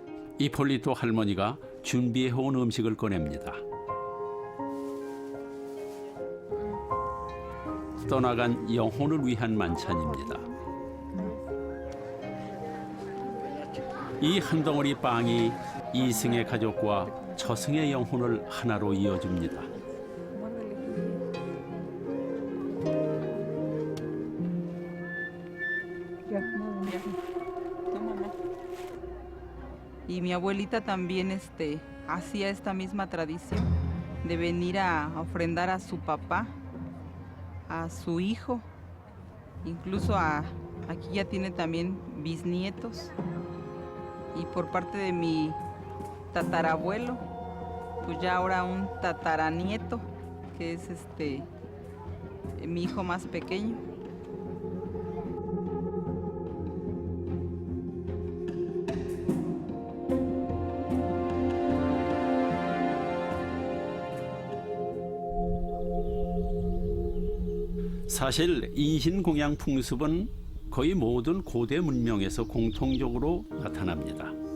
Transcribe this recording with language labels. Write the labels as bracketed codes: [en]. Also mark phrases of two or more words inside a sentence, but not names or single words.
[ko] 이폴리토 할머니가 준비해온 음식을 꺼냅니다. 떠나간 영혼을 위한 만찬입니다. 이 한 덩어리 빵이 이승의 가족과 저승의 영혼을 하나로 이어줍니다. [es] Y mi abuelita también hacía esta misma tradición de venir a ofrendar a su papá, a su hijo, incluso aquí ya tiene también bisnietos. Y por parte de mi tatarabuelo, pues ya ahora un tataranieto, que es mi hijo más pequeño. [ko] 사실 인신공양 풍습은 거의 모든 고대 문명에서 공통적으로 나타납니다.